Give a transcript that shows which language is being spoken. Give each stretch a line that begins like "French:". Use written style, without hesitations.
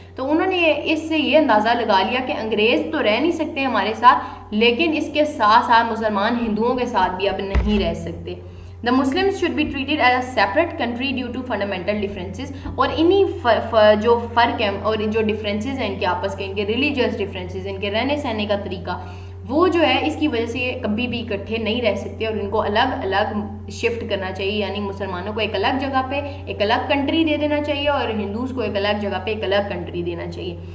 Urdu: تو انہوں نے اس سے یہ اندازہ لگا لیا کہ انگریز تو رہ نہیں سکتے ہمارے ساتھ لیکن اس کے ساتھ ساتھ مسلمان ہندوؤں کے ساتھ بھی اب نہیں رہ سکتے.
English: The Muslims should be treated as a separate country due to fundamental differences.
Urdu: اور انہی جو فرق ہیں اور جو ڈفرینسز ہیں ان کے آپس کے, ان کے ریلیجیس ڈفرینسز, ان کے رہنے سہنے کا طریقہ, وہ جو ہے اس کی وجہ سے یہ کبھی بھی اکٹھے نہیں رہ سکتے اور ان کو الگ الگ شفٹ کرنا چاہیے. یعنی مسلمانوں کو ایک الگ جگہ پہ ایک الگ کنٹری دے دینا چاہیے اور ہندوز کو ایک الگ جگہ پہ ایک الگ کنٹری دینا چاہیے.